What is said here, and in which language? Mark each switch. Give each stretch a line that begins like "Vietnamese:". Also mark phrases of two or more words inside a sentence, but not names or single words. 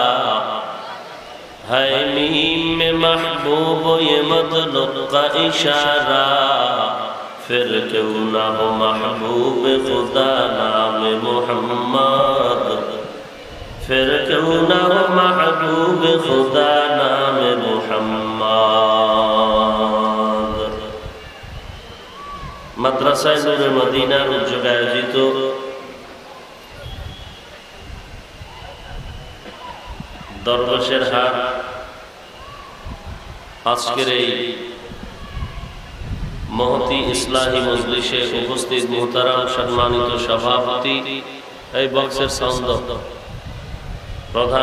Urdu: ہے میم میں محبوب یہ مطلب کا اشارہ پھر کیوں نہ ہو محبوب خدا نام محمد پھر کیوں نہ ہو محبوب خدا نام
Bangla: محمد মাদ্রাসায়ে নূরে মদিনার উদ্যোগে আয়োজিত দরবেশের হাট আজকের এই মহতি ইসলাহি মজলিসে উপস্থিত মুহতারাম সম্মানিত সভাপতি এই বক্সের সাউন্ড প্রধান